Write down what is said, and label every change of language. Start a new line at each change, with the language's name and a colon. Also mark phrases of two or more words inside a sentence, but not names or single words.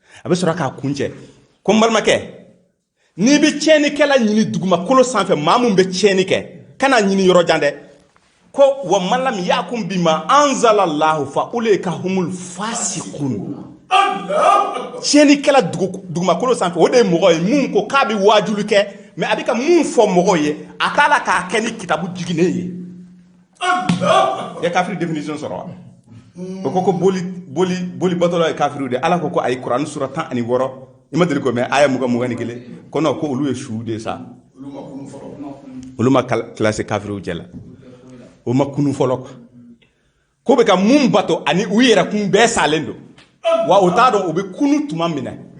Bambara: bɛ sɔrɔ k'a kuncɛ ko n balimakɛ n'i bɛ tiɲɛnikɛla ɲini dugumakolo sanfɛ maa mun bɛ tiɲɛni kɛ kana ɲini yɔrɔ jan dɛ ko
Arabic: ومن لم يحكم بما أنزل الله فأولئك هم الفاسقون
Bambara: tiɲɛni kɛla dugumakolo sanfɛ o de ye mɔgɔ ye mun ko k'a bɛ wajulu kɛ mais a bɛ ka mun fɔ mɔgɔ ye a t'a la k'a kɛ ni kitabu jiginen ye i ye kafiri définition sɔrɔ wa o ko boli batɔla ye kafiriw de ala ko ayi kuran sura 16 i ma deli ko mais aya 21 ko non ko olu ye su de sa olu ma classé kafiriw jɛla o ma kunu fɔlɔ ko bɛ ka mun bato ani u yɛrɛ kun bɛɛ salen don wa o t'a dɔn o bɛ kunu tuma min na